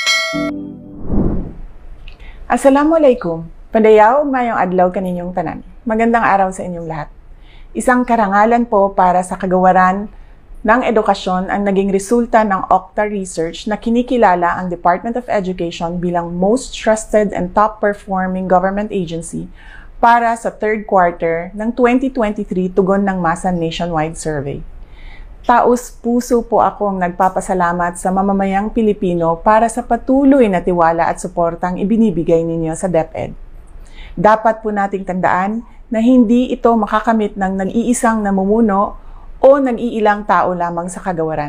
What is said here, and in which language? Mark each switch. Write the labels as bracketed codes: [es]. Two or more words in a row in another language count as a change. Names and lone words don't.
[ar] Assalamualaikum. [ceb] Padayaw, mayong adlaw kaninyong tanan. [tl] Magandang araw sa inyong lahat. Isang karangalan po para sa kagawaran ng edukasyon ang naging resulta ng Okta Research na kinikilala ang Department of Education bilang [en] most trusted and top-performing government agency [tl] para sa [en] third quarter [tl] ng 2023 tugon ng Masa Nationwide Survey. Taos-puso po akong nagpapasalamat sa mamamayang Pilipino para sa patuloy na tiwala at suportang ibinibigay ninyo sa DepEd. Dapat po nating tandaan na hindi ito makakamit ng nag-iisang namumuno o nag-iilang tao lamang sa kagawaran.